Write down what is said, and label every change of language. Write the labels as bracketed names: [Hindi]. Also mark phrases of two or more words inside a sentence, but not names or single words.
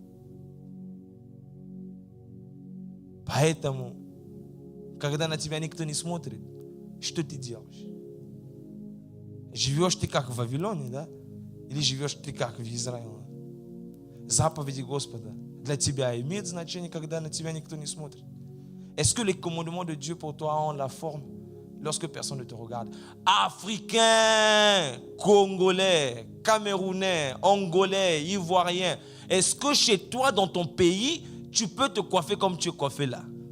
[Russian] Поэтому, когда на тебя никто не смотрит, что ты делаешь? Живешь ты как в Вавилоне, да? Или живешь ты как в Израиле? Заповеди Господа для тебя имеют значение, когда на тебя никто не смотрит? [French] Est-ce que les commandements de Dieu pour toi ont la forme lorsque personne ne te regarde? Africains, Congolais, Camerounais, Angolais, Ivoiriens, est-ce que chez toi, dans ton pays, tu peux te coiffer comme tu es coiffé là?